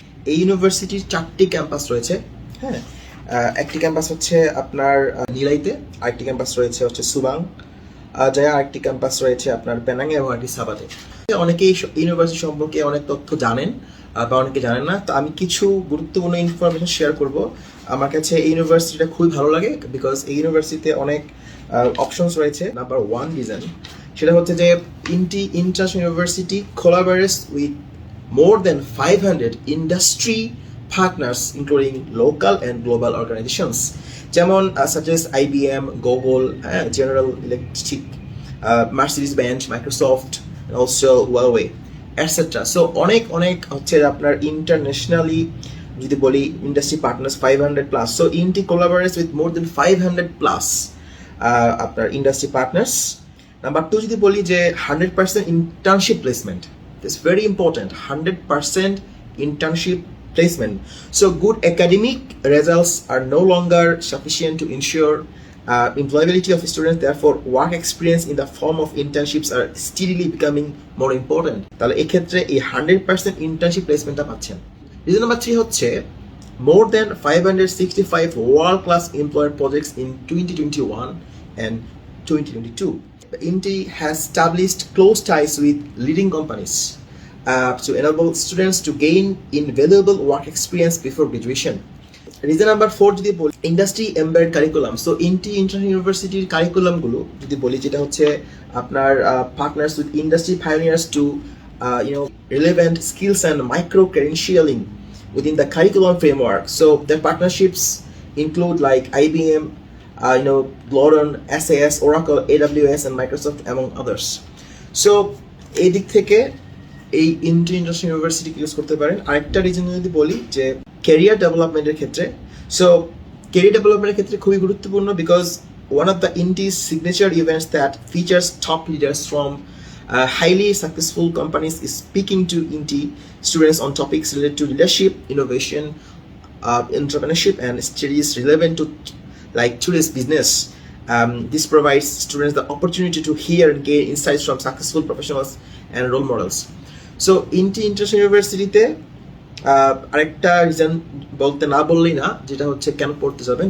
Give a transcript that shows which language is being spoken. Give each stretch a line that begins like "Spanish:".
Bangla: এই ইউনিভার্সিটির 4টি ক্যাম্পাস রয়েছে। হ্যাঁ, একটি ক্যাম্পাস হচ্ছে আপনার নিলাইতে, আরেকটি ক্যাম্পাস রয়েছে হচ্ছে সুবাং জয়া, আরেকটি ক্যাম্পাস রয়েছে আপনার পেনাং এবং আরেকটি সাবাতে। অনেকেই ইউনিভার্সিটি সম্পর্কে অনেক তথ্য জানেন বা অনেকে জানেন না, তো আমি কিছু গুরুত্বপূর্ণ ইনফরমেশন শেয়ার করব। আমার কাছে এই ইউনিভার্সিটিটা খুবই ভালো লাগে বিকজ এই ইউনিভার্সিটিতে অনেক অপশনস রয়েছে।
English: number one reason
Bangla: সেটা হচ্ছে যে
English: INTI international university collaborates with more than 500 industry partners including local and global organizations যেমন such as IBM, Google, General Electric, Mercedes-Benz, Microsoft, and also Huawei, etc.
Bangla: So অনেক অনেক হচ্ছে আপনার ইন্টারন্যাশনালি যদি বলি industry partners 500 plus.
English: So INTI collaborates with more than 500 plus আপনার industry partners. Number two
Bangla: যদি বলি যে
English: 100% internship placement, it's very important, 100% internship placement. So good academic results are no longer sufficient to ensure employability of students. Therefore work experience in the form of internships are steadily becoming more important.
Bangla: তাহলে এই ক্ষেত্রে এই 100% internship placementটা পাচ্ছেন।
English: Reason number 3 হচ্ছে more than 565 world class employer projects in 2021 and 2022. INTI has established close ties with leading companies to enable students to gain invaluable work experience before graduation. Reason number 4 যদি বলি industry embed curriculum. So INTI international ইউনিভার্সিটির কারিকুলামগুলো
Bangla: যদি বলি যেটা হচ্ছে আপনার
English: Partners with industry pioneers to relevant skills and micro credentialing within the curriculum framework. So their partnerships include like IBM, Gloron, SAS, Oracle, AWS, and Microsoft, among others.
Bangla: So এই দিক থেকে এই ইন্টি ইন্টারন্যাশনাল ইউনিভার্সিটি ইউজ করতে পারেন। আরেকটা reason যদি বলি যে ক্যারিয়ার ডেভেলপমেন্টের ক্ষেত্রে, সো ক্যারিয়ার ডেভেলপমেন্টের ক্ষেত্রে খুবই গুরুত্বপূর্ণ
English: Because one of the INTI's signature events that features top leaders from highly successful companies is speaking to INTI students on topics related to leadership, innovation, entrepreneurship, and studies relevant to like today's business. This provides students the opportunity to hear and gain insights from successful professionals and role models.
Bangla: So ENT international ইউনিভার্সিটিতে আরেকটা reason বলতে না বললেই না, যেটা হচ্ছে কেন পড়তে যাবেন।